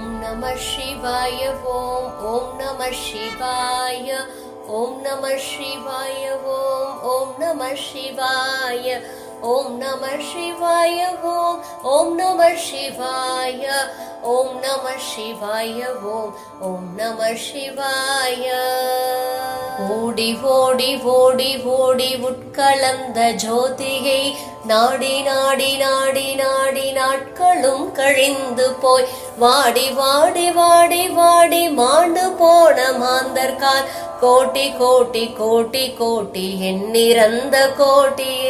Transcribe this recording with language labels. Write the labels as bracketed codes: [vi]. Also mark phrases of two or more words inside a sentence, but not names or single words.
[sa] नमः शिवाय ॐ नमः शिवाय ॐ नमः शिवाय ॐ नमः शिवाय ॐ नमः शिवाय ॐ नमः शिवाय ॐ नमः शिवाय ॐ नमः शिवाय. [ta] ஓடி ஓடி ஓடி ஓடி உட்கலந்த ஜோதியை நாடி நாடி நாடி நாடி நாட்களும் கழிந்து போய் வாடி வாடி வாடி வாடி மாண்டு போன மாந்தர்கால் கோட்டி கோட்டி கோட்டி கோட்டி எண்ணிறந்த கோட்டியே.